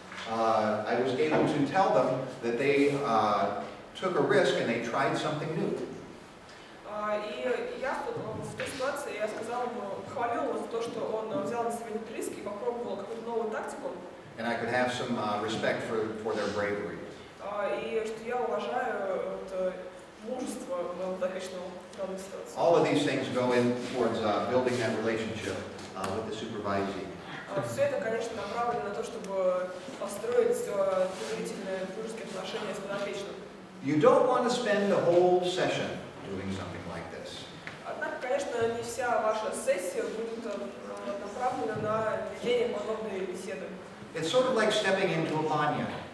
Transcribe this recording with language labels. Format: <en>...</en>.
<en>I was able to tell them that they took a risk and they tried something new.</en> <ru>И я в той ситуации я сказал ему, похвалил его за то, что он взял на себя этот риск и попробовал какую-то новую тактику.</ru> <en>And I could have some respect for their bravery.</en> <ru>И что я уважаю мужество моего подопечного в данной ситуации.</ru> <en>All of these things go in towards building that relationship with the supervisee.</en> <ru>Все это, конечно, направлено на то, чтобы построить доверительные дружеские отношения с подопечным.</ru> <en>You don't want to spend the whole session doing something like this.</en> <ru>Однако, конечно, не вся ваша сессия будет направлена на ведение подобной беседы.</ru> <en>It's sort of like stepping into a banyo.</en>